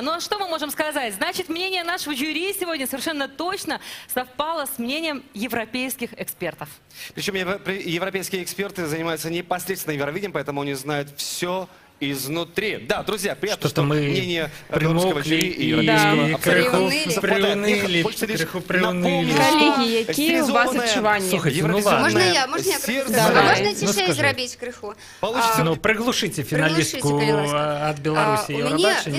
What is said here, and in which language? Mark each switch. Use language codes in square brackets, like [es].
[ru] Ну а что мы можем сказать? Значит, мнение нашего жюри сегодня совершенно точно совпало с мнением европейских экспертов. Причем европейские эксперты занимаются непосредственно Евровидением, поэтому они знают все изнутри. Да, друзья, приятно, что мнение русского жюри и европейского приуныли. [uk] Коллеги, какие у вас отчування? Можна я тише зробити криху? [ru] Ну, приглушите финалистку от Беларуси Евробачення.